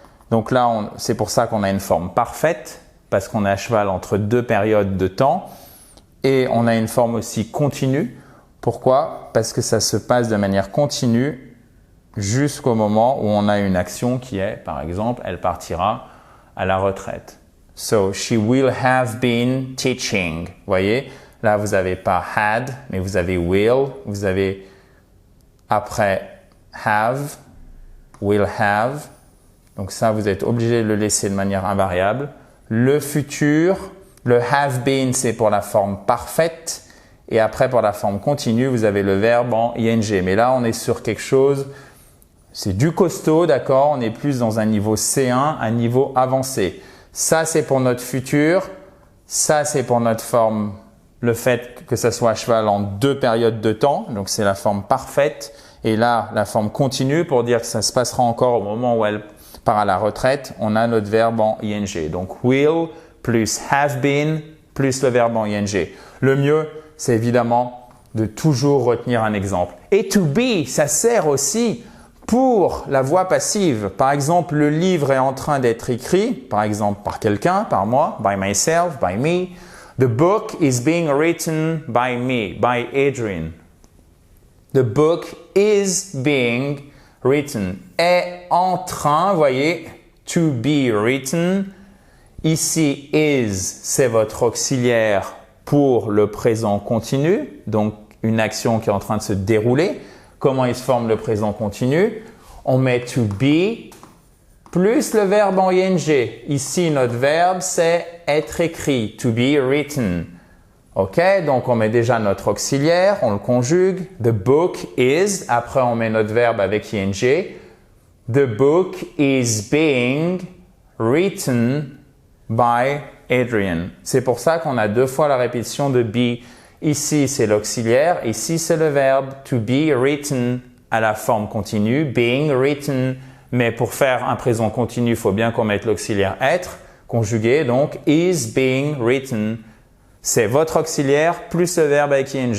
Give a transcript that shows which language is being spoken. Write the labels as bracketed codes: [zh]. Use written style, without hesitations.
[fr] Donc là, c'est pour ça qu'on a une forme parfaite parce qu'on est à cheval entre deux périodes de temps et on a une forme aussi continue. Pourquoi? Parce que ça se passe de manière continue jusqu'au moment où on a une action qui est, par exemple, elle partira à la retraite. [en] So, she will have been teaching. [fr] Vous voyez? Là, vous n'avez pas had, mais vous avez will. Vous avez après have, will have. Donc ça, vous êtes obligé de le laisser de manière invariable. Le futur, le have been, c'est pour la forme parfaite. Et après, pour la forme continue, vous avez le verbe en ing. Mais là, on est sur quelque chose, c'est du costaud, d'accord? On est plus dans un niveau C1, un niveau avancé. Ça, c'est pour notre futur. Ça, c'est pour notre forme, le fait que ça soit à cheval en deux périodes de temps. Donc, c'est la forme parfaite. Et là, la forme continue pour dire que ça se passera encore au moment où elle part à la retraite. On a notre verbe en ing. Donc, will plus have been plus le verbe en ing. Le mieux, c'est évidemment de toujours retenir un exemple. Et to be, ça sert aussi pour la voix passive. Par exemple, le livre est en train d'être écrit, par exemple par quelqu'un, par moi, [en] by myself, by me. The book is being written by me, by Adrian. The book is being written. [fr] Est en train, vous voyez, to be written. Ici, is, c'est votre auxiliaire pour le présent continu, donc une action qui est en train de se dérouler. Comment il se forme le présent continu? On met to be plus le verbe en ing. Ici, notre verbe, c'est être écrit, to be written. Ok, donc on met déjà notre auxiliaire, on le conjugue. [en] The book is, [fr] après on met notre verbe avec ing. [en] The book is being written by Adrian. [fr] C'est pour ça qu'on a deux fois la répétition de be. Ici, c'est l'auxiliaire. Ici, c'est le verbe to be written à la forme continue, being written. Mais pour faire un présent continu, il faut bien qu'on mette l'auxiliaire être, conjugué. Donc, is being written. C'est votre auxiliaire plus le verbe avec ing.